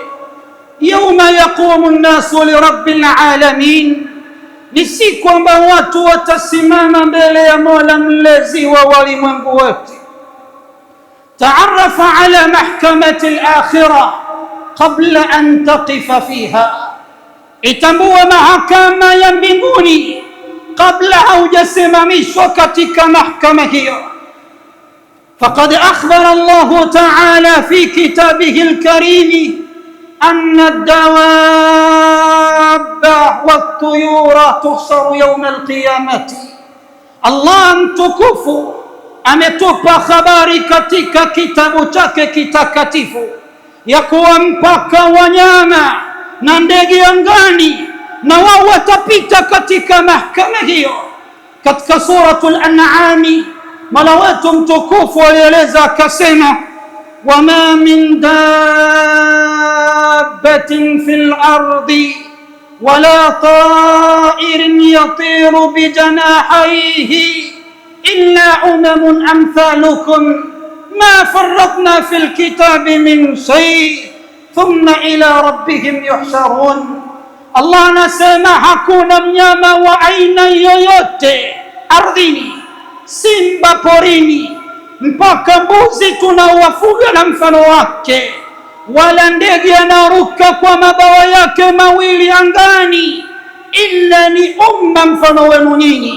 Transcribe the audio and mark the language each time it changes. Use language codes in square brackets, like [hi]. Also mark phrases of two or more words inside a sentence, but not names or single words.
[ar] يوم يقوم الناس لرب العالمين, [sw] ni siku ambayo watu watasimama mbele ya Mola mlezi wa walimwengu wote. [ar] تعرف على محكمة الآخرة قبل أن تقف فيها, [sw] itambua mahakama ya mbinguni kabla haujasimamishwa katika mahakama hiyo. [ar] فقد أخبر الله تعالى في كتابه الكريم أن الدواب والطيور تحشر يوم القيامة. [sw] Allah mtukufu ametupa habari katika kitabu chake kitakatifu ya kuwa mpaka wanyama na ndege angani na wao watapita katika mahakama hiyo. Katika suratul An'am, Mola wetu mtukufu alieleza akasema, [ar] وما من دابة في الأرض ولا طائر يطير بجناحيه إلا أمم أمثالكم ما فرطنا في الكتاب من شيء ثم إلى ربهم يحشرون. [sw] Allah anasema hakuna mnyama wa aina yoyote ardhini, simba porini, mpaka mbuzi tunaowafuga na mfano wake, wala ndege anaruka kwa mabawa yake mawili angani, illa ni umma mfano wenu nyinyi.